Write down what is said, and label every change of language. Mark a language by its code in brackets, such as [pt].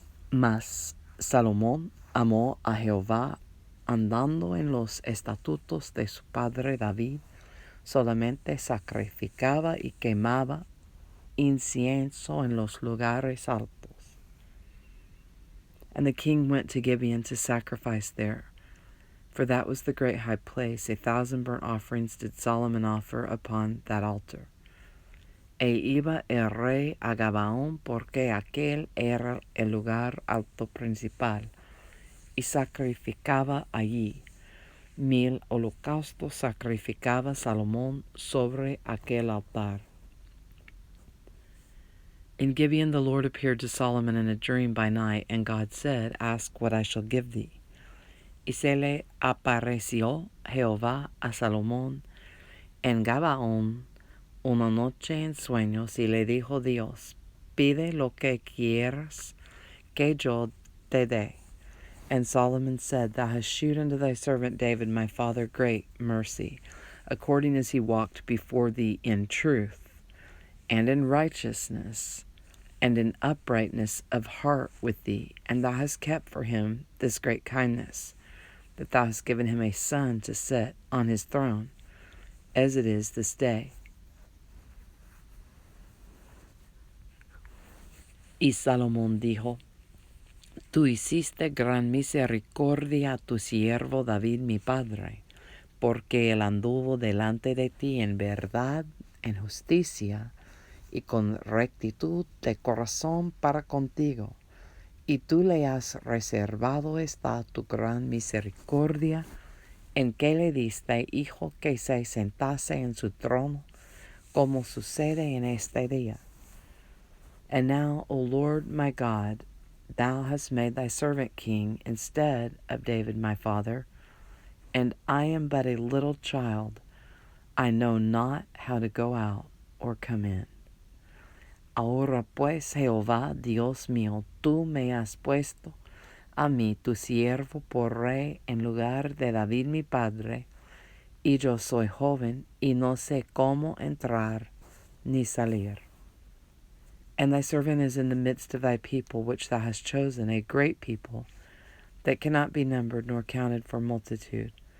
[es] Mas Salomón amó a Jehová, andando en los estatutos de su padre David. Solamente sacrificaba y quemaba incienso en los lugares altos. [en] And the king went to Gibeon to sacrifice there, for that was the great high place. 1,000 burnt offerings did Solomon offer upon that altar. [es] Iba el rey a Gabaón, porque aquel era el lugar alto principal, y sacrificaba allí. 1,000 holocaustos sacrificaba Salomón sobre aquel altar. [en] In Gibeon the Lord appeared to Solomon in a dream by night, and God said, Ask what I shall give thee. [es] Y se le apareció Jehová a Salomón en Gabaón una noche en sueños, y le dijo Dios, Pide lo que quieras que yo te dé. [en] And Solomon said, Thou hast shewed unto thy servant David my father great mercy, according as he walked before thee in truth, and in righteousness, and in uprightness of heart with thee. And thou hast kept for him this great kindness, that thou hast given him a son to sit on his throne, as it is this day. [es] Y Salomón dijo, Tú hiciste gran misericordia a tu siervo David mi padre, porque él anduvo delante de ti en verdad, en justicia, y con rectitud de corazón para contigo. Y tú le has reservado esta tu gran misericordia, en que le diste hijo que se sentase en su trono, como sucede en este día. [en] And now, O Lord my God, thou hast made thy servant king instead of David my father, and I am but a little child. I know not how to go out or come in. [es] Ahora pues, Jehová, Dios mío, tú me has puesto a mí, tu siervo, por rey en lugar de David mi padre, y yo soy joven, y no sé cómo entrar ni salir. [en] And thy servant is in the midst of thy people, which thou hast chosen, a great people, that cannot be numbered nor counted for multitude.